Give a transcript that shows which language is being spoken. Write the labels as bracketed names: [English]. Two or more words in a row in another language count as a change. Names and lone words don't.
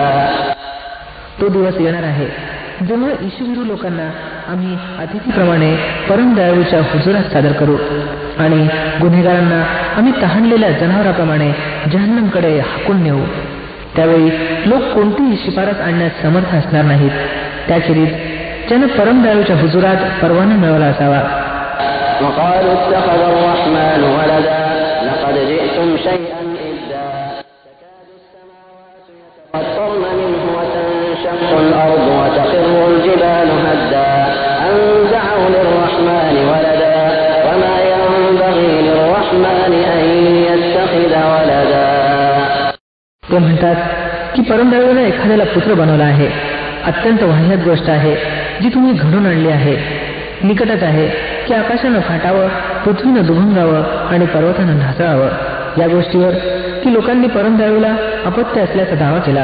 [Marathi] तो दिवस येणार आहे जेव्हा ईशविरू लोकांना आम्ही अतिथीप्रमाणे परम दयाळूच्या हुजुरात सादर करू आणि गुन्हेगारांना आम्ही तहानलेल्या जनावराप्रमाणे जहन्नमकडे हाकून नेऊ. त्यावेळी लोक कोणतीही शिफारस आणण्यास समर्थ असणार नाहीत त्याखेरीज ज्यानं परम दयाळूच्या हुजुरात परवाना मिळवला असावा. [Arabic] وقالوا اتخذ الرحمن ولدا لقد جئتم شيئا إدا تكاد السماوات يتفطرن منه وتنشق الأرض وتخر الجبال هدا أن دعوا للرحمن ولدا وما ينبغي للرحمن أن يتخذ ولدا. [Marathi] ते म्हणतात की परमदयाळूने एखाद्याला पुत्र बनवला आहे. अत्यंत वाह्यात गोष्ट आहे जी तुम्ही घडून आणली आहे. निकटच आहे की आकाशानं फाटावं, पृथ्वीनं दुभंगावं आणि पर्वतानं ढासळावं. या गोष्टीवर की लोकांनी परमदयाळूला अपत्य असल्याचा दावा केला.